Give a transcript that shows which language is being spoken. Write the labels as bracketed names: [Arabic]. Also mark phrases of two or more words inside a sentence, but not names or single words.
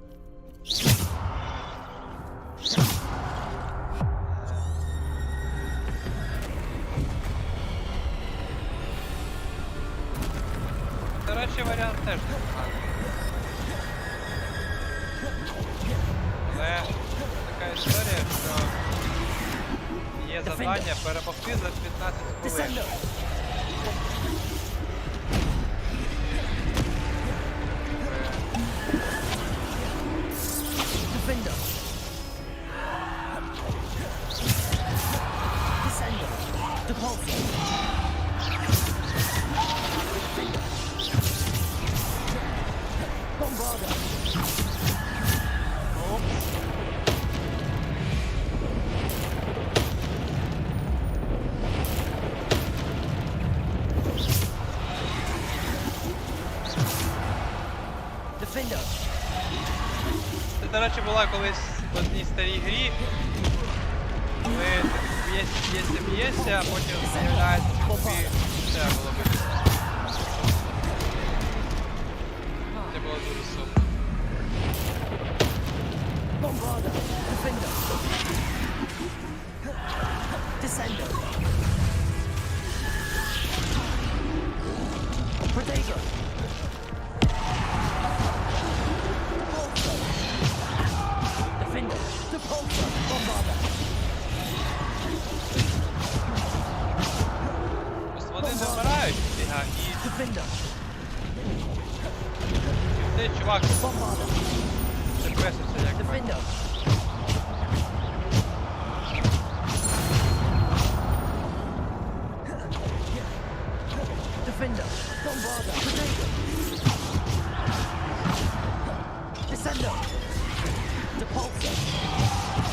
[Ukrainian] До речі, варіант теж непоганий. Але така історія, що є завдання перемогти за 15 хвилин. Descender! Defender! Descender! Depulsor! Defender! Bombarda! Defender! Це, до речі, була колись в одній старій грі, коли б'єшся, а потім з'являється, що тобі все було бити. Це було дуже сумно. Bombarda! Defender! Descender! Protego! Defender! Depulsor! Bombarda! Просто вони не вмирають фіга, і Defender! цей чувак Bombarda! це песився як Defender! Defender! Bombarda! Protego! Descender! Depulsor!